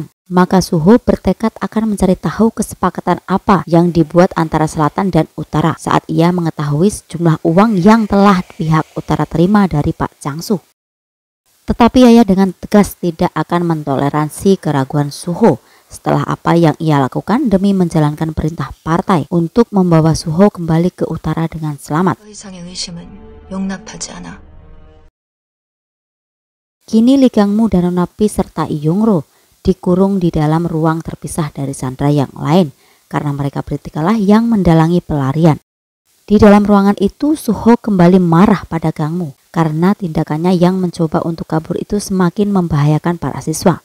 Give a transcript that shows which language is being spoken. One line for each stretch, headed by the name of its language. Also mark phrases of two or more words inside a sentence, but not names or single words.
Indonesian: Maka Suho bertekad akan mencari tahu kesepakatan apa yang dibuat antara selatan dan utara saat ia mengetahui sejumlah uang yang telah pihak utara terima dari Pak Changsu. Tetapi Yaya dengan tegas tidak akan mentoleransi keraguan Suho setelah apa yang ia lakukan demi menjalankan perintah partai untuk membawa Suho kembali ke utara dengan selamat.
Korean: 더 이상의 의심은 용납하지 않아.
Indonesian: Kini Lee Gang-mu dan Nona Pi serta Lee Yong-ro dikurung di dalam ruang terpisah dari sandera yang lain karena mereka bertikalah yang mendalangi pelarian. Di dalam ruangan itu Suho kembali marah pada Gang-mu karena tindakannya yang mencoba untuk kabur itu semakin membahayakan para siswa.